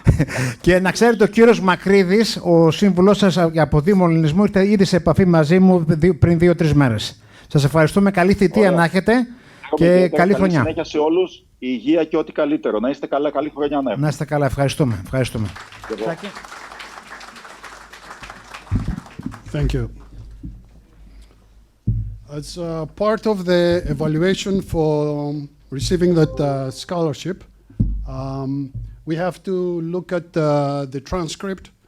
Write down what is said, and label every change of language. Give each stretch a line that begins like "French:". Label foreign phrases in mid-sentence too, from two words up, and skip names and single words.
Greek: Και να ξέρετε, ο κύριος Μακρύδης, ο σύμβουλός σας από Δήμο Ελληνισμού, ήρθε ήδη σε επαφή μαζί μου πριν 2-3 μέρες. Σας ευχαριστούμε. Καλή θητεία να έχετε και καλή χρονιά. Συνέχεια σε όλους, υγεία και ό,τι καλύτερο. Να είστε καλά, καλή χρονιά να έχουμε. Να είστε καλά, ευχαριστούμε. Ευχαριστούμε.
English: Thank you. As part of the evaluation for receiving that scholarship, we have to look at the transcript.